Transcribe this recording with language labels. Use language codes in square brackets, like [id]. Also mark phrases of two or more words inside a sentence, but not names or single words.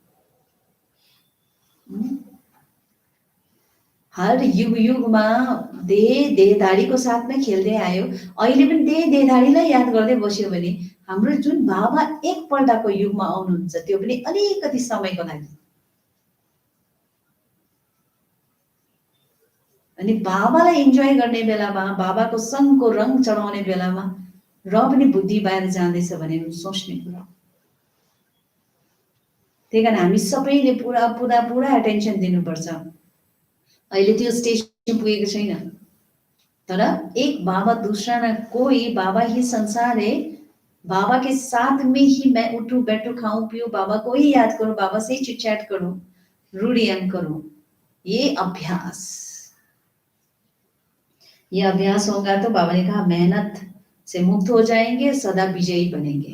[ne] हर युग युगमा देहधारीको साथमै खेल्दै आयो, अहिले पनि देहधारीलाई याद गर्दै बस्यो भने हाम्रो जुन बाबा एकपल्टको युगमा आउनुहुन्छ, त्यो पनि अलिकति समयको लागि, अनि बाबालाई इन्जोय गर्ने बेलामा, बाबाको सङ्गको रङ चढाउने बेलामा र पनि बुद्धि बाहिर जाँदैछ भने सोच्ने कुरा। त्यही कारण हामी सबैले पुरा पुरा पुरा एटेन्सन दिनुपर्छ। अहिले त्यो स्टेज पुगेको छैन, तर [hi] एक बाबा दूसरा ना कोई, बाबा ही संसार है। बाबा के साथ में ही मैं उठूं बैठूं खाऊं पीऊं, बाबा को ही याद करूं, बाबा से ही [en] chit chat [hi] करूं, रूढ़ियान करूं। ये अभ्यास होगा तो बाबा ने कहा मेहनत से मुक्त हो जाएंगे, सदा विजयी बनेंगे।